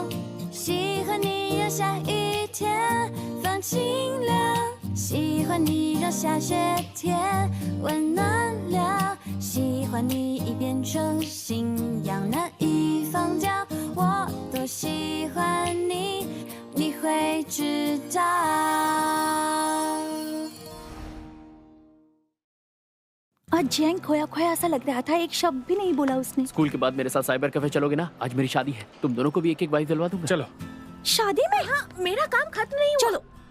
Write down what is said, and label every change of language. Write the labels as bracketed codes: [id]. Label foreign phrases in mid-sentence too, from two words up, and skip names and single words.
[zh] 喜欢你让下雨天放晴凉，喜欢你让下雪天温暖了，喜欢你已变成信仰，难以放掉。我多喜欢你，你会知道。 [hi] आज जैंग खोया खोया सा लग रहा था, एक शब्द भी नहीं बोला उसने। स्कूल के बाद मेरे साथ [en] cyber cafe [hi] चलोगे ना? आज मेरी शादी है, तुम दोनों को भी एक एक वाइफ दिलवा दूंगा। चलो। शादी में? हाँ, मेरा काम खत्म नहीं हुआ। चलो।